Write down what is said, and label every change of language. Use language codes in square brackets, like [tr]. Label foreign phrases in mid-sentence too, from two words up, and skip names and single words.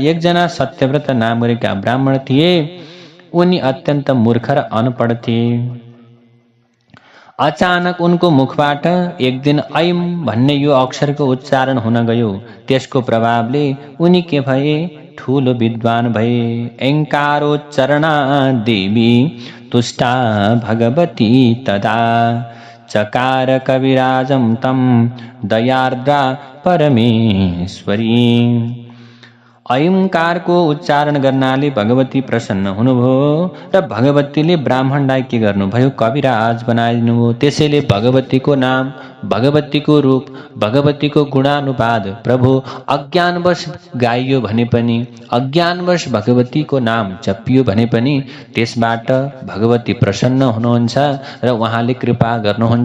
[ne] एकजना सत्यव्रत नाम गरेका ब्राह्मण थिए। उनी अत्यन्त मूर्ख र अनपढ थिए। अचानक उनको मुखबाट एक दिन ऐम भन्ने यो अक्षरको उच्चारण हुन गयो। त्यसको प्रभावले उनी के भए? ठूलो विद्वान भए। [sa] ऐङ्कारोच्चरणा देवी तुष्टा भगवती तदा चकार कविराजं तं दयार्द्रा परमेश्वरी। [ne] ऐंकारको उच्चारण गर्नाले भगवती प्रसन्न हुनुभयो र भगवतीले ब्राह्मणलाई के गर्नुभयो? कविराज बनाइदिनुभयो। त्यसैले भगवतीको नाम, भगवतीको रूप, भगवतीको गुणानुवाद प्रभु अज्ञानवश गाइयो भने पनि, अज्ञानवश भगवतीको नाम जपियो भने पनि त्यसबाट भगवती प्रसन्न हुनुहुन्छ र उहाँले कृपा गर्नुहुन्छ।